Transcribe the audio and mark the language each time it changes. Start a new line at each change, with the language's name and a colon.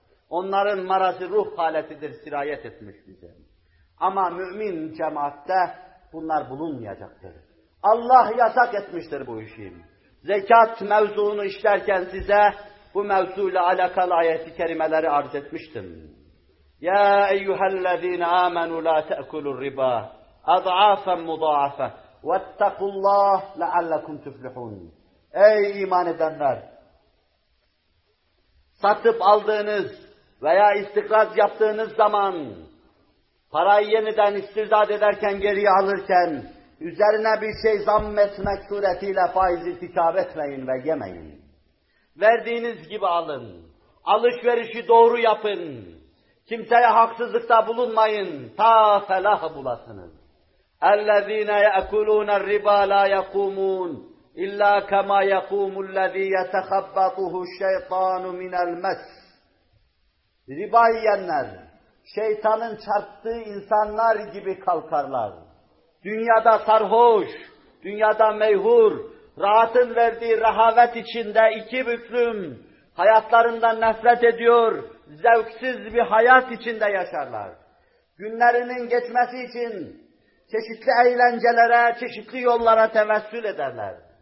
Turkish: Onların marası ruh haletidir, sirayet etmiş bize. Ama mümin cemaatte bunlar bulunmayacaktır. Allah yasak etmiştir bu işi. Zekat mevzuunu işlerken size bu mevzuyla alakalı ayet-i kerimeleri arz etmiştim.
Arabic: يَا اَيُّهَا الَّذ۪ينَ آمَنُوا لَا تَأْكُلُوا الرِّبَا اَضْعَافًا مُضَاعَفًا وَاتَّقُوا اللّٰهِ لَعَلَّكُمْ تُفْلِحُونَ
Turkish: Ey iman edenler! Satıp aldığınız veya istikraz yaptığınız zaman parayı yeniden istirdad ederken, geriye alırken üzerine bir şey zammetmek suretiyle faizi tikav etmeyin ve yemeyin. Verdiğiniz gibi alın. Alışverişi doğru yapın. Kimseye haksızlıkta bulunmayın. Ta felah bulasınız.
Arabic: اَلَّذ۪ينَ يَأْكُلُونَ الرِّبَى لَا يَقُومُونَ اِلَّا كَمَا يَقُومُ الَّذ۪ي يَتَخَبَّطُهُ الشَّيْطَانُ مِنَ الْمَسْ
Turkish: Riba yiyenler, şeytanın çarptığı insanlar gibi kalkarlar. Dünyada sarhoş, dünyada meyhur, rahatın verdiği rehavet içinde iki büklüm hayatlarından nefret ediyor, zevksiz bir hayat içinde yaşarlar. Günlerinin geçmesi için çeşitli eğlencelere, çeşitli yollara tevessül ederler.